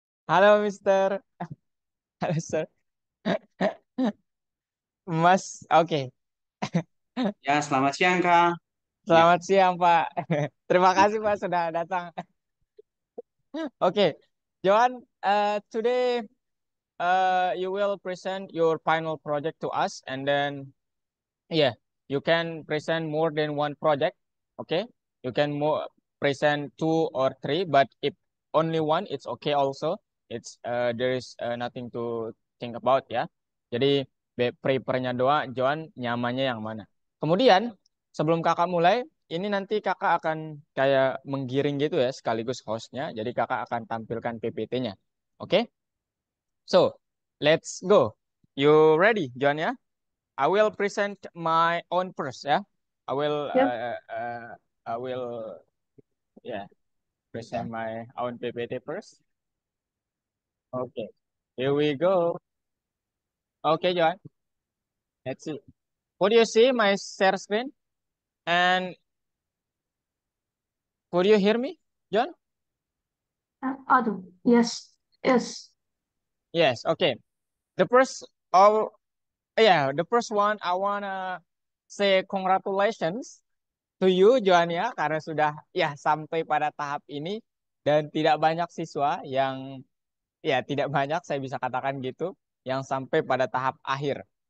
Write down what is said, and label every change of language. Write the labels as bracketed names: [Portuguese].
[Indonesian] Halo Mister. Halo Sir. Mas, oke. Ya, selamat siang, Kak. Ya, Selamat siang, Pak. Terima kasih, Pak, sudah datang. [English] Oke, Johan, today you will present your final project to us, and then yeah, you can present more than one project. Okay, you can more present two or three, but if only one, it's okay also. It's there is nothing to think about ya. [Indonesian] Jadi prepare-nya doa, Johan nyamannya yang mana. Kemudian sebelum kakak mulai, ini nanti kakak akan kayak menggiring gitu ya, sekaligus hostnya. Jadi kakak akan tampilkan PPT-nya. [English] Oke, so let's go. You ready, Johan ya? I will present my own first, yeah. I will Yep. I will yeah present my own PPT first. Okay, here we go. Okay, John. Let's see. Could you see my share screen? And could you hear me, John? Aduh, yes, yes. Yes. Okay. The first, oh yeah, the first one I wanna say congratulations to you, [Indonesian] Johan ya, karena sudah ya sampai pada tahap ini dan tidak banyak siswa yang ya tidak banyak saya bisa katakan gitu yang sampai pada tahap akhir.